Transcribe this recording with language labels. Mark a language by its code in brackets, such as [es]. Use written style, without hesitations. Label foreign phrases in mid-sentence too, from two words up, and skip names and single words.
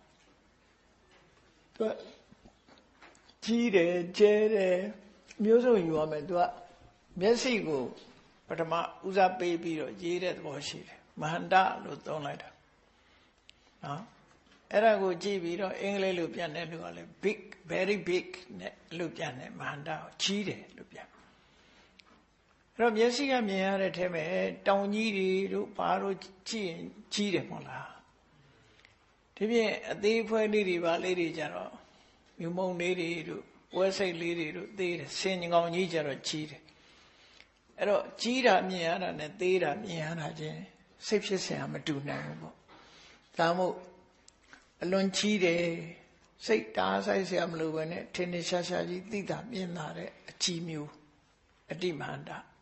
[my] သူကြီးတယ်ကျဲတယ်မျိုးစုံယူရမယ်သူကမျက်စိကိုပထမဦးစားပေးပြီးတော့ရေးတဲ့သဘောရှိတယ်မဟန္တလို့သုံးလိုက်တာနော်အဲ့ဒါကိုကြည့်ပြီးတော့အင်္ဂလိ ပ်လိုပြန်တဲ့လူကလည်း [en] big very big [my] နဲ့လို့ပြန်တယ်မဟန္တကိုကြီးတယ်လို့ပြန်အဲ့တော့မျက်စိကမြင်ရတဲ့ထဲမှာတောင် ကြီးတွေတို့ဘာတို့ကြည့်ရင်ကြီးတယ်မဟုတ်လားဒီပြင်အသေးဖွဲလေးတွေပါလေးတွေကြတော့မြုံမုံလေးတွေတို့ပွဲစိတ်လေးတွေတို့သေးတယ်ဆင်ញကောင်ကြီးကြတော့ကြီးတယ်အဲ့တော့ကြီးတာမြင်ရတာနဲ့သေးတာမြင်ရတာချင်းစိတ်ဖြစ်စရာမတူနိုင်ဘူးပေါ့ဒါမို့အလွန်ကြီးတယ်စိတ်တားဆိုင်စရာမလိုပဲနဲ့ထင်ထင်ရှားရှားကြီးသိတာမြင်လာတဲ့အကြီးမျိုးအတိမန္တ